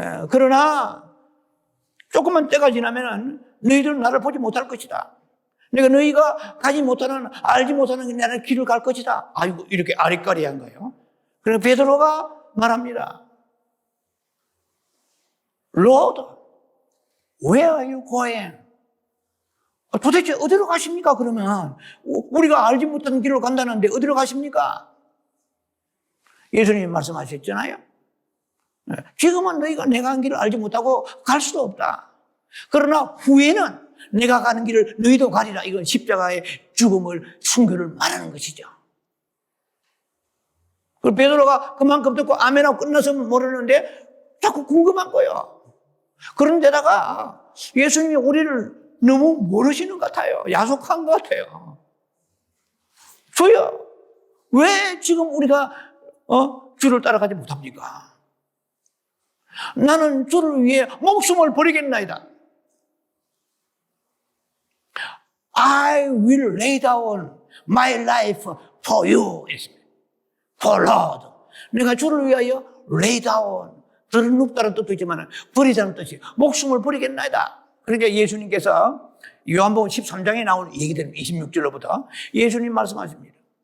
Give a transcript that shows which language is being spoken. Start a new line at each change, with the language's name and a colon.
Korean: 그러나 조금만 때가 지나면은 너희들은 나를 보지 못할 것이다. 내가 너희가 가지 못하는, 알지 못하는 나는 길을 갈 것이다. 아이고, 이렇게 아리까리한 거예요. 그래서 베드로가 말합니다.
English: Lord, where are you going?
Korean: 도대체 어디로 가십니까? 그러면 우리가 알지 못하는 길로 간다는데 어디로 가십니까? 예수님이 말씀하셨잖아요. 지금은 너희가 내가 간 길을 알지 못하고 갈 수도 없다. 그러나 후에는 내가 가는 길을 너희도 가리라. 이건 십자가의 죽음을, 순교를 말하는 것이죠. 그리고 베드로가 그만큼 듣고 아멘하고 끝나서 모르는데 자꾸 궁금한 거예요. 그런데다가 예수님이 우리를 너무 모르시는 것 같아요. 야속한 것 같아요. 주여, 왜 지금 우리가 주를 따라가지 못합니까? 나는 주를 위해 목숨을 버리겠나이다.
English: I will lay down my life for you. For Lord.
Korean: 내가 주를 위하여
English: lay down.
Korean: 들은 눕다는 뜻도 있지만 버리자는 뜻이 목숨을 버리겠나이다. 그러니까 예수님께서 요한복음 13장에 나온 얘기들 26절로부터 예수님 말씀하십니다.